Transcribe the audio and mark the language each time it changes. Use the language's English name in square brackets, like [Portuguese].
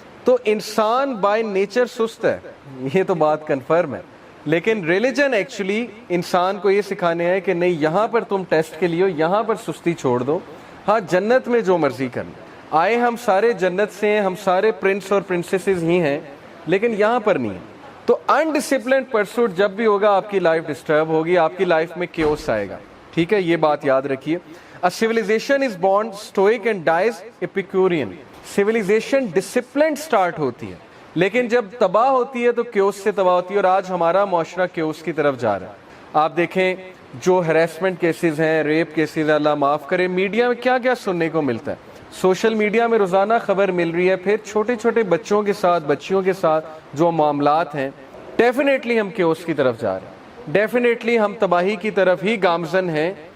[Urdu] تو انسان by nature سست ہے, یہ تو بات کنفرم ہے, لیکن ریلیجن ایکچولی انسان کو یہ سکھانے ہے کہ نہیں, یہاں پر تم ٹیسٹ کے لیے ہو, یہاں پر سستی چھوڑ دو, ہاں جنت میں جو مرضی کرنا. آئے ہم سارے جنت سے ہیں, ہم سارے پرنس اور پرنسیسز ہی ہیں, لیکن یہاں پر نہیں ہے. تو انڈسپلنڈ پرسوٹ جب بھی ہوگا آپ کی لائف ڈسٹرب ہوگی, آپ کی لائف میں کیوس آئے گا. ٹھیک ہے, یہ بات یاد رکھیے. [English] A civilization is born stoic and dies Epicurean. [Urdu] civilization disciplined start ہوتی ہے, لیکن جب تباہ ہوتی ہے تو کیوس سے تباہ ہوتی ہے, اور آج ہمارا معاشرہ کیوس کی طرف جا رہا ہے. آپ دیکھیں جو ہیراسمنٹ کیسز ہیں, ریپ کیسز, اللہ معاف کرے, میڈیا میں کیا کیا سننے کو ملتا ہے. سوشل میڈیا میں روزانہ خبر مل رہی ہے. پھر چھوٹے چھوٹے بچوں کے ساتھ, بچیوں کے ساتھ جو معاملات ہیں, ڈیفینیٹلی ہم کیوس کی طرف جا رہے ہیں, ڈیفینیٹلی ہم تباہی کی طرف ہی گامزن ہیں.